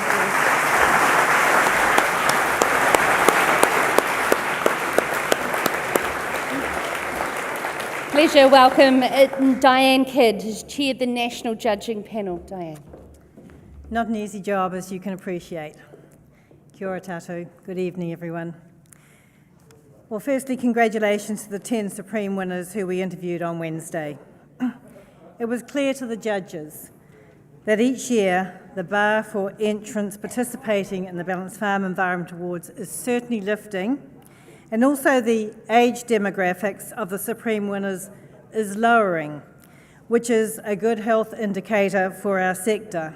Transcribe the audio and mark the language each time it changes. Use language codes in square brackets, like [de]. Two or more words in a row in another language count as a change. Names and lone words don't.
[en] Pleasure, welcome Diane Kidd, who's chaired the National Judging Panel. Diane. Not an easy job, as you can appreciate. [mi] Kia ora tātou. [en] Good evening, everyone. Well, firstly, congratulations to the 10 Supreme winners who we interviewed on Wednesday. It was clear to the judges that each year the bar for entrants participating in the Balanced Farm Environment Awards is certainly lifting, and also the age demographics of the Supreme winners is lowering, which is a good health indicator for our sector.